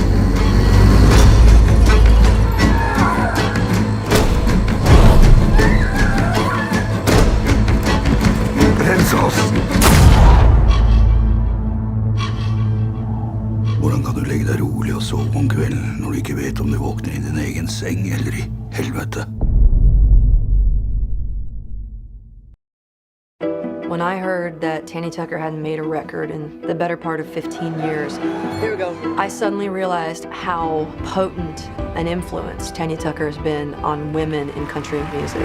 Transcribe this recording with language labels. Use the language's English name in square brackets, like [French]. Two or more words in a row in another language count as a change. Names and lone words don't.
[Norwegian] Rens oss! Hvordan kan du legge deg rolig og sove om kvelden når du ikke vet om du våkner i din egen seng eller i helvete? [English] When I heard that Tanya Tucker hadn't made a record in the better part of 15 years, Here we go. I suddenly realized how potent an influence Tanya Tucker has been on women in country music.